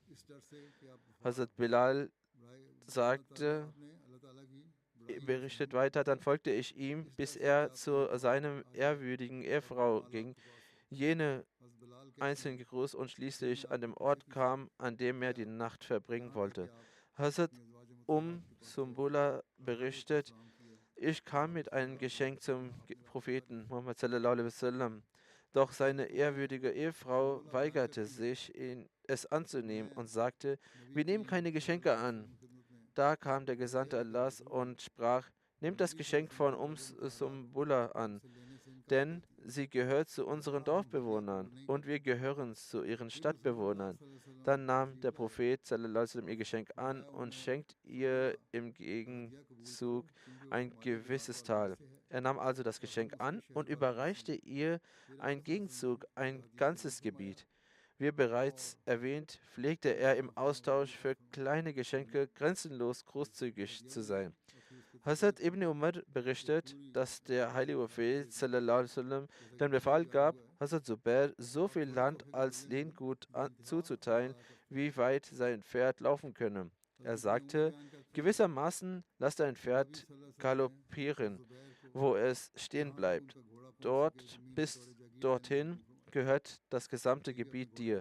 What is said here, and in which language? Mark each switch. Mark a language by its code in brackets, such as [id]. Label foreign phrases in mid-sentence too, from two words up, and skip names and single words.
[de] Hazrat Bilal sagte, berichtet weiter: Dann folgte ich ihm, bis er zu seinem ehrwürdigen Ehefrau ging, jene einzeln gegrüßt und schließlich an dem Ort kam, an dem er die Nacht verbringen wollte. Hazrat Sumbula berichtet: Ich kam mit einem Geschenk zum Propheten Muhammad [ar] صلى الله عليه وسلم, [de] doch seine ehrwürdige Ehefrau weigerte sich, es anzunehmen und sagte: Wir nehmen keine Geschenke an. Da kam der Gesandte Allahs und sprach: Nehmt das Geschenk von Sumbula an, denn sie gehört zu unseren Dorfbewohnern und wir gehören zu ihren Stadtbewohnern. Dann nahm der Prophet [ar] صلى الله عليه وسلم [de] ihr Geschenk an und schenkte ihr im Gegenzug ein gewisses Tal. Er nahm also das Geschenk an und überreichte ihr ein Gegenzug, ein ganzes Gebiet. Wie bereits erwähnt, pflegte er im Austausch für kleine Geschenke grenzenlos großzügig zu sein. Hazrat Ibn Umar berichtet, dass der heilige Prophet [ar] صلى الله عليه وسلم [de] den Befehl gab, Hazrat Zubair so viel Land als Lehngut zuzuteilen, wie weit sein Pferd laufen könne. Er sagte: Gewissermaßen lass dein Pferd galoppieren, wo es stehen bleibt. Dort bis dorthin gehört das gesamte Gebiet dir.